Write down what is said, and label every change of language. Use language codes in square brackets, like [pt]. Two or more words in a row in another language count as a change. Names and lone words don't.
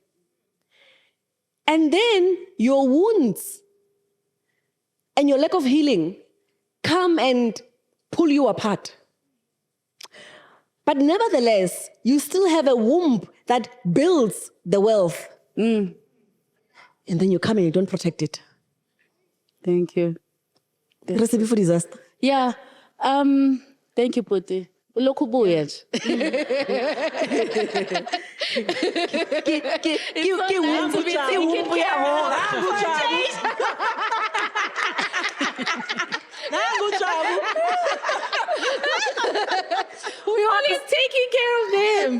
[en] And then your wounds and your lack of healing come and pull you apart. But nevertheless, you still have a womb that builds the wealth. And then you come and you don't protect it. Thank you. Recipe for disaster. Yeah. Thank you, [nd] Puti. Ulokhu ubuya nje. [en] Who's taking care of them?